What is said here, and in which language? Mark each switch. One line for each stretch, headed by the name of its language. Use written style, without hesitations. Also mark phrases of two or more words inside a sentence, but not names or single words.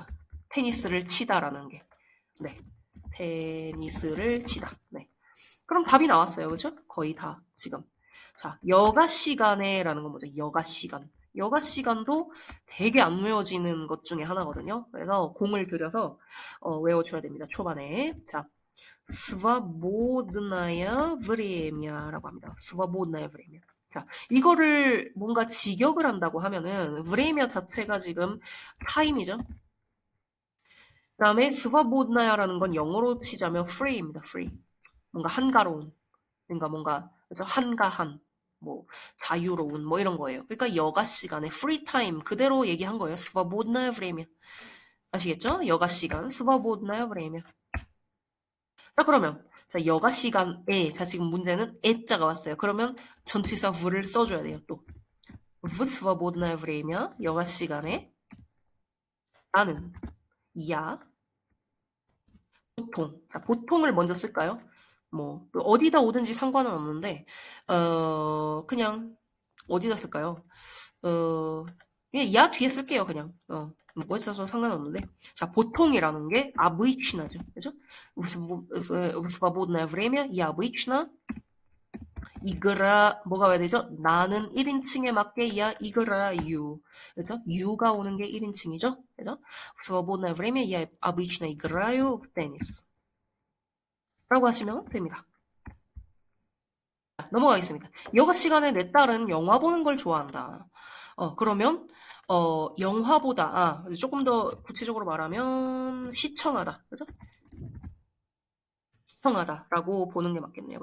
Korean: 테니스를 치다라는 게. 네. 테니스를 치다. 네. 그럼 답이 나왔어요. 그죠? 거의 다 지금. 자, 여가 시간에라는 건 뭐죠? 여가 시간. 여가 시간도 되게 안 외워지는 것 중에 하나거든요. 그래서 공을 들여서 외워줘야 됩니다. 초반에. 자,
Russian: свободное время라고 합니다. свободное время.
Korean: 자, 이거를 뭔가 직역을 한다고 하면은 время 자체가 지금 타임이죠. 그다음에 свобод나야라는 건 영어로 치자면 free입니다. free. 뭔가 한가로운. 그러니까 뭔가 그죠? 한가한. 뭐 자유로운 뭐 이런 거예요. 그러니까 여가 시간에
English: free time
Korean: 그대로 얘기한 거예요.
Russian: свободное время.
Korean: 아시겠죠? 여가 시간
Russian: свободное время.
Korean: 자, 그러면 자, 여가 시간에 자, 지금 문제는 에자가 왔어요. 그러면 전치사 v를 써줘야 돼요. 또
Russian: в свободное время
Korean: 여가 시간에 나는 야 보통 자, 보통을 먼저 쓸까요? 뭐 어디다 오든지 상관은 없는데 그냥 어디다 쓸까요? 그냥 야 뒤에 쓸게요. 그냥 뭐 있어서 상관없는데 자 보통이라는 게 обычно죠, 그죠?
Russian: В свободное время я обычно
Korean: 뭐가 와야 되죠? 나는 1인칭에 맞게
Russian: я играю,
Korean: 그죠? you가 오는 게 1인칭이죠, 그죠?
Russian: В свободное время я обычно играю в теннис.
Korean: 라고 하시면 됩니다. 넘어가겠습니다. 여가 시간에 내 딸은 영화 보는 걸 좋아한다. 그러면 영화보다 조금 더 구체적으로 말하면 시청하다. 그죠? 시청하다라고 보는 게 맞겠네요.